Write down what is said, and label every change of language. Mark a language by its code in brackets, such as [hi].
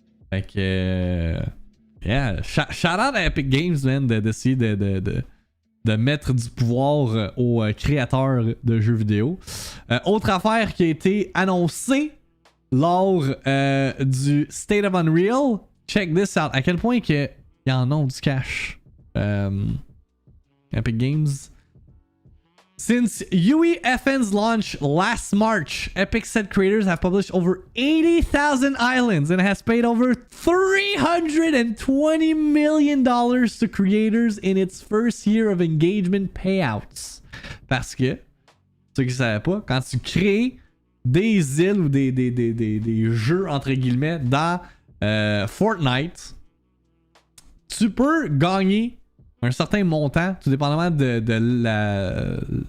[fr] Fait que... [en] yeah, shout out [fr] à Epic Games, man, d'essayer de mettre du pouvoir aux créateurs de jeux vidéo. Autre affaire qui a été annoncée lors du State of Unreal. [en] Check this out. [fr] À quel point qu'ils en ont du cash. Epic Games. [en] Since UEFN's launch last March, Epic set creators have published over 80,000 islands and has paid over $320 million to creators in its first year of engagement payouts. [fr] Parce que, ceux qui ne savaient pas, quand tu crées des îles ou des jeux entre guillemets dans Fortnite, tu peux gagner un certain montant, tout dépendamment de la...